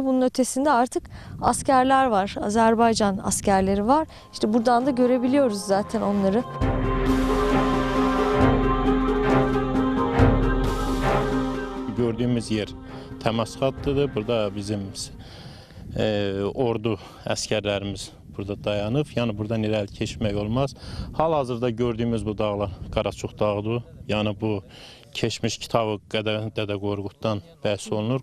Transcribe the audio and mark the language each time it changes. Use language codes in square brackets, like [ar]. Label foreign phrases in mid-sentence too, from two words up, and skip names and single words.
[tr] Bunun ötesinde artık askerler var. Azerbaycan askerleri var. İşte buradan da görebiliyoruz zaten onları. Gördüğümüz yer temas hattıdır. [az] Burada bizim ordu askerlerimiz burada dayanıb, yəni buradan irəli keçmək olmaz. Hal-hazırda gördüyümüz bu dağlar Qaraçox dağıdır. Yəni bu keçmiş kitabı Dədə Qorquddan bəhs olunur.